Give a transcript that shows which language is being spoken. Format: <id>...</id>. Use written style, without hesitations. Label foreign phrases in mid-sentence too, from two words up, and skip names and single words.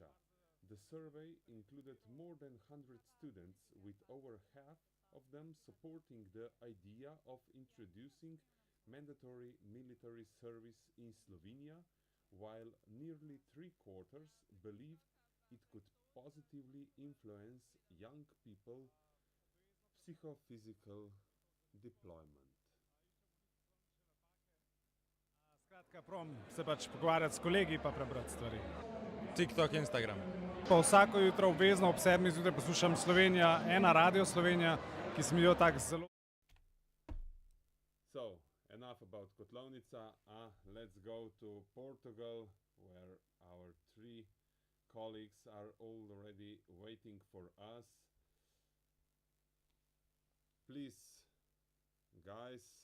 <en>The survey included more than 100 students, with over half of them supporting the idea of introducing mandatory military service in Slovenia, while nearly three-quarters believed it could positively influence young people's psychophysical deployment.</en> <sl>Skratka, prom se pač pogovarjati s kolegi pa prebrati stvari. TikTok, Instagram. Pa vsako jutro obvezno ob 7 zjutraj poslušam Slovenija, ena Radio Slovenija, ki se mi jo tako zelo...</sl> <en>So, enough about Kotlovnica. Let's go to Portugal, where our three colleagues are already waiting for us. Please, guys.</en>